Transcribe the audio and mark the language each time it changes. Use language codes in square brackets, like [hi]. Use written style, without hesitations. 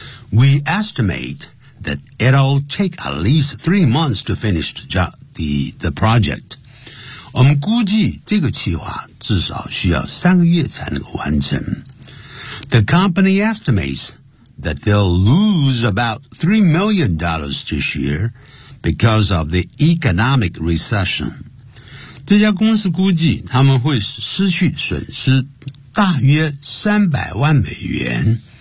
[en] We estimate that it'll take at least 3 months to finish the project. [zh] 我们估计这个企划至少需要3个月才能够完成。 [en] The company estimates that they'll lose about $3 million this year because of the economic recession. [zh] 这家公司估计他们会失去损失大约$3,000,000